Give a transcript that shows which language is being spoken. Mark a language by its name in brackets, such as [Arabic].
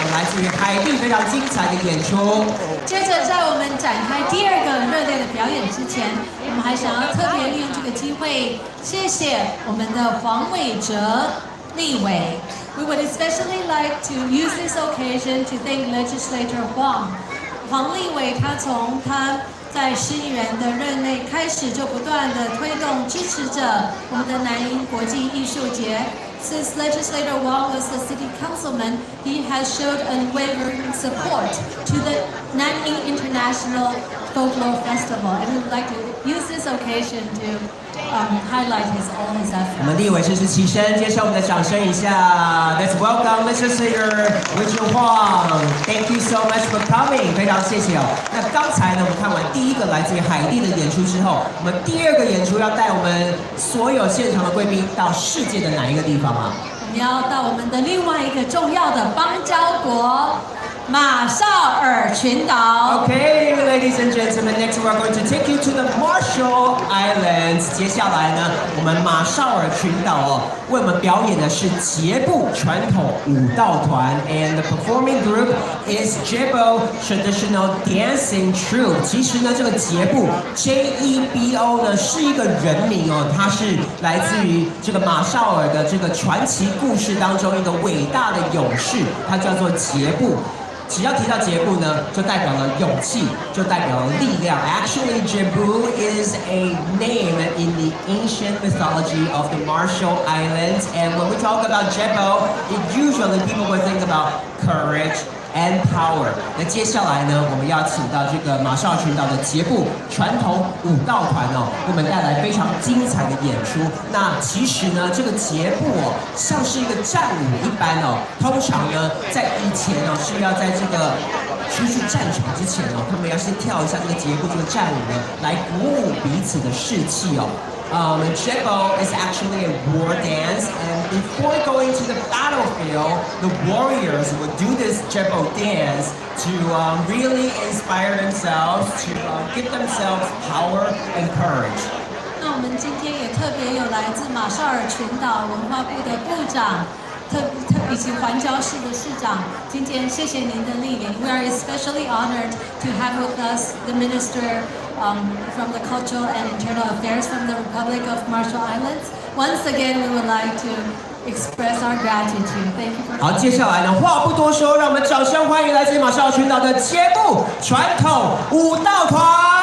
[Chinese] 自于海地非常精彩的演出。接着，在我们展开第二个热烈的表演之前，我们还想要特别利用这个机会，谢谢我们的黄伟哲立委。 [English] We would especially like to use this occasion to thank Legislator Huang. [Chinese] 黄立伟他从他在市议员的任内开始，就不断的推动支持着我们的南英国际艺术节。 [English] Since Legislator Wang was the city councilman, he has showed unwavering support to the Nanning International Folklore Festival, and we would like to use this occasion to highlight all his [Chinese] 我们 [English] efforts. [Chinese] 立委是起身接受我们的掌声一下。 [English] Let's welcome Legislator Richard Huang. Thank you so much for coming. [Chinese] 非常谢谢哦。那刚才呢，我们看完第一个来自于海地的演出之后，我们第二个演出要带我们所有现场的贵宾到世界的哪一个地方啊？我们要到我们的另外一个重要的邦交国马绍尔群岛。 [English] Okay, ladies and gentlemen, next we're going to take you to the Marshall Islands. [Chinese] 接下来呢，我们马绍尔群岛哦，为我们表演的是杰布传统舞蹈团 ， [English] and the performing group is Jebo Traditional Dancing Troupe. [Chinese] 其实呢，这个杰布 JEBO 呢是一个人名哦，它是来自于这个马绍尔的这个传奇故事当中一个伟大的勇士，他叫做杰布。只要提到杰布呢，就代表了勇气，就代表了力量。 [English] Actually, Jebu is a name in the ancient mythology of the Marshall Islands, and when we talk about Jebu, usually people will think about courage and power. [Chinese] 那接下来呢，我们要请到这个马绍尔群岛的杰布传统舞蹈团哦，为我们带来非常精彩的演出。那其实呢，这个杰布哦，像是一个战舞一般哦。通常呢，在以前哦，是要在这个出去战场之前哦，他们要先跳一下这个杰布这个战舞呢，来鼓舞彼此的士气哦。 [English] Jebo is actually a war dance, and before going to the battlefield, the warriors would do this Jebo dance to really inspire themselves, to give themselves power and courage. [Chinese] 那我们今天也特别有来自马绍尔群岛文化部的部长，以及环礁市的市长。今天谢谢您的莅临。 [English] We are especially honored to have with us the minister from the Cultural and Internal Affairs from the Republic of Marshall Islands. Once again, we would like to express our gratitude. Thank you for [Chinese] 好，接下来呢，话不多说，让我们掌声欢迎来自马绍尔群岛的杰布传统舞蹈团。